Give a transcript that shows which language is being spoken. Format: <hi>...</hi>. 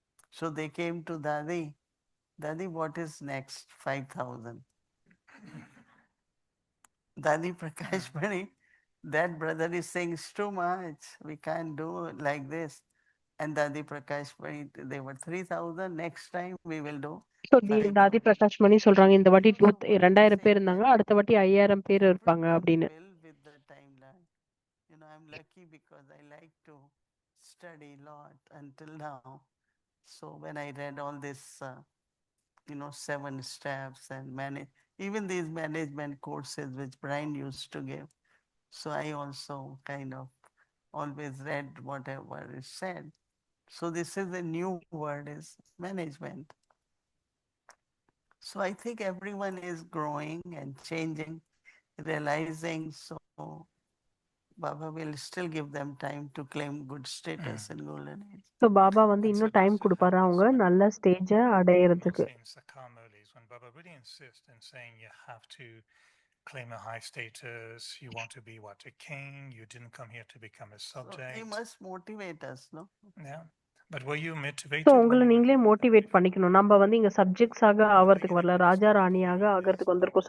<en>So they came to Dadi. Dadi, what is next? 5,000. Dadi Prakash Mani, that brother is saying it's too much. We can't do it like this. And Dadi Prakash Mani, they were 3,000. Next time we will do.</en> <ta>So தாதி பிரகாஷ் மணி சொல்றாங்க, இந்த வாட்டி 2000 பேர் இருந்தாங்க, அடுத்த வாட்டி 5000 பேர் இருப்பாங்க அப்படின்னு.</ta> <en>With the timeline, you know, I'm lucky because I like to study a lot until now. So when I read all this, you know, 7 steps and manage, even these management courses which Brian used to give. So I also kind of always read whatever is said. So this is a new word, is management. So I think everyone is growing and changing, realizing, so Baba will still give them time to claim good status in golden age.</en> <ta>So Baba வந்து இன்னும் time கொடுப்பாரு அவங்க நல்ல ஸ்டேஜ அடையிறதுக்கு.</ta> <en>When Baba really insists in saying you have to claim a high status, you want to be what, a king, you didn't come here to become a subject. So he must motivate us, no? Yeah. But were you motivated?</en> <ta>So உங்களை நீங்களே motivate பண்ணிக்கணும். நம்ம வந்து இங்க சப்ஜெக்ட்ஸாக ஆகிறதுக்கு வரல, ராஜா ராணியாக ஆகிறதுக்கு வந்திருக்கோம்.</ta>